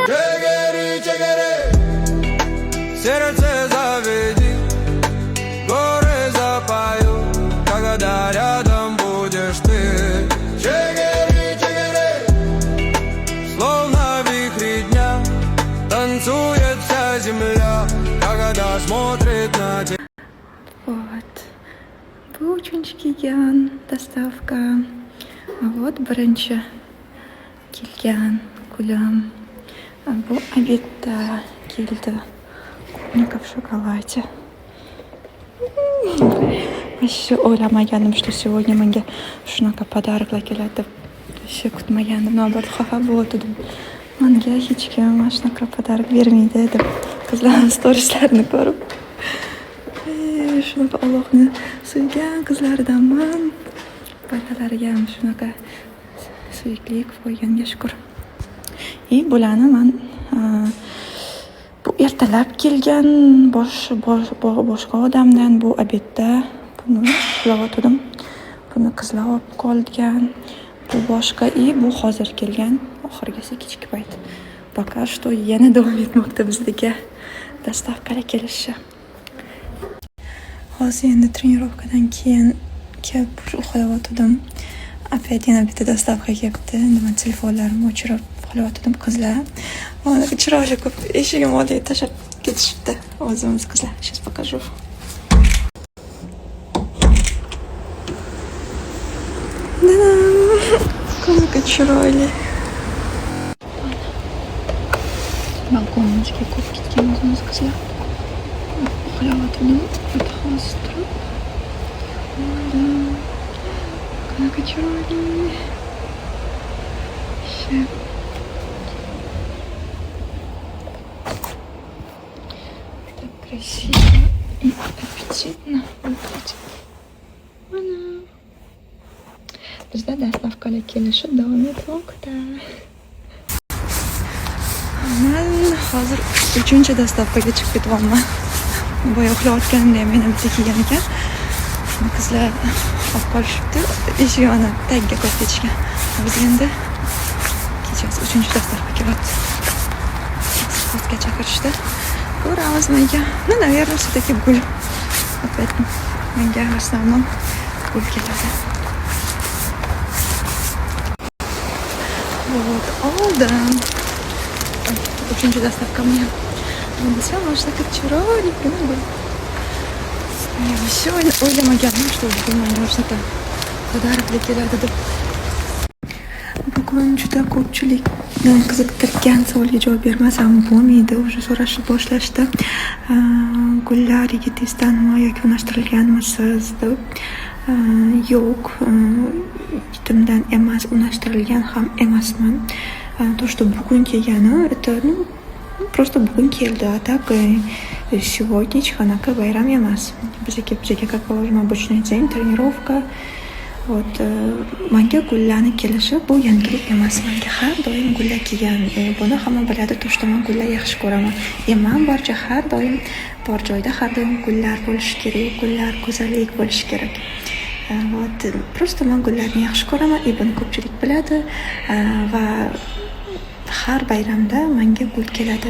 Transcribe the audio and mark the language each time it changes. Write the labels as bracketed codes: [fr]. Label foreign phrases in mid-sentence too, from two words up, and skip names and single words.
[ru] Сердце заведи, горы запою, когда рядом будешь ты. Чигири, чигири, словно вихри дня, танцует вся земля, когда смотрит на тебя. Вот. [uz] Bu uchinchi kelgan dastavka. Вот birinchi kelgan gulim. Bu обедda keldi. [ru] Клубника в шоколаде. [uz] Вообще o'ylamagandim, [ru] что сегодня [uz] menga shunaqa pодарокlar keladi deb. Вообще kutmagandim. Navbat xafa bo'ldim. Menga hech kim mana shunaqa pодарок bermaydi deb qizlarning storieslarini ko'rib. Shunaqa Allohni suygan qizlaridanman. Bolalariga ham shunaqa suyuklik qo'yganiga shukr. Bularni men bu ertalab kelgan boshqa odamdan bu obedda buni uxlayotgandim. Buni qizlar olib qolgan. Bu boshqa bu hozir kelgan oxirgisi kechki payt. [ru] Пока что [uz] yana davom etmoqda bizdagi dastavkalar kelishi. Hozir endi trenirovkadan keyin kelib uxlayotgandim. Опять yana bitta dastavka kelibdi. Men telefonlarimni o'chirib uxlayotgandim. Qizlar mana chiroyli ko'p eshigim oldiga tashlab ketishibdi. O'zimiz qizlar. [ru] Сейчас покажу. [uz] Qanaqa chiroyli. Balkonimizga ko'p ketgan o'zimiz qizlar. Uxlayotgandim. Hozir turib. Qanaqa chiroyli. [ru] Так красиво и аппетитно выглядит. [uz] Bizda dastavkalar kelishi davom etmoqda. Men hozir 3-chi dastavkaga chiqib ketyapman. Boya uxlayotganimda ham meni bitta kelgan ekan. Qizlar olib qolishibdi. Eshik yoni tagiga qo'yib ketishgan. Biz endi kechasi 3-chi dastavka kelyapti. Sportga chaqirishdi. Ko'ramiz menga. [ru] Наверное, все-таки gul. Опять menga в основном [uz] gul keladi. Вот, oldim. 3-chi dastavka [ru] мне. Все, может, так [uz] chiroyli kun bu. Вообще o'ylamagandim, что bugun menga shunaqa pодарокlar keladi deb. Bugun juda ko'pchilikni qiziqtirgan savolga javob bermasam bo'lmaydi. Уже so'rashni boshlashdi. Gullar yigitizdanmi yoki unashtirilganmisiz deb. Yo'q, yigitimdan emas, unashtirilgan ham emasman. [ru] То, что [uz] bugun kelgani, [ru] это, просто [uz] bugun keldi. [ru] А так сегодня [uz] hechqanaqa bayram emas. [ru] Bizga как положено обычный день, тренировка. Вот, [uz] menga gullarni kelishi bu yangilik emas. Menga har doim gullar kelgan. Buni hamma biladi, [ru] то, что [uz] men gullar yaxshi ko'raman. Men barcha har doim bor joyda har doim gullar bo'lishi kerak, gullar go'zallik bo'lishi kerak. [ru] Вот, просто [uz] men gullarni yaxshi ko'raman. Buni ko'pchilik biladi va har bayramda menga gul keladi.